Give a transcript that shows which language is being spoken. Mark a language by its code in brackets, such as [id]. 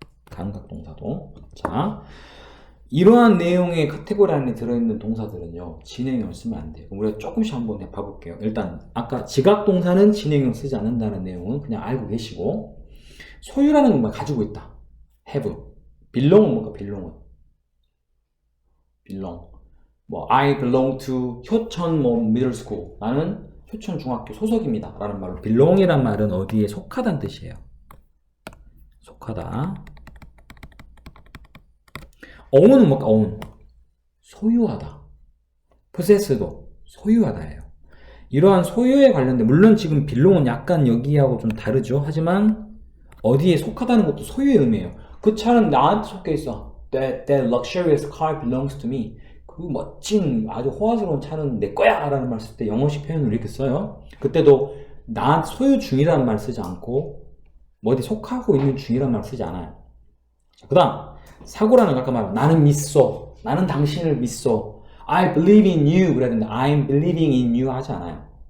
[ko] 감각동사도. 자, 이러한 내용의 카테고리 안에 들어있는 동사들은요, 진행형을 쓰면 안 돼요. 우리가 조금씩 한번 봐볼게요. 일단 아까 지각동사는 진행형 쓰지 않는다는 내용은 그냥 알고 계시고, 소유라는 것만 가지고 있다. have. belong은 뭔가 belong. [en] I belong to 효천 middle school. [ko] 나는 효천 중학교 소속입니다. 라는 말로 belong이란 말은 어디에 속하다는 뜻이에요. 속하다. own은 뭘까? own. 소유하다. possess도 소유하다예요. 이러한 소유에 관련된, 물론 지금 belong은 약간 여기하고 좀 다르죠. 하지만 어디에 속하다는 것도 소유의 의미예요. 그 차는 나한테 속해 있어. [en] That luxurious car belongs to me. [ko] 그 멋진 아주 호화스러운 차는 내 거야 라는 말 쓸 때 영어식 표현을 이렇게 써요. 그때도 나한테 소유 중이라는 말 쓰지 않고 어디 속하고 있는 중이라는 말 쓰지 않아요. 그 다음 사고라는 거 아까 말한 나는 믿소, 나는 당신을 믿소, [en] I believe in you [ko] 그래야 되는데 [en] I'm believing in you [ko] 하지 않아요.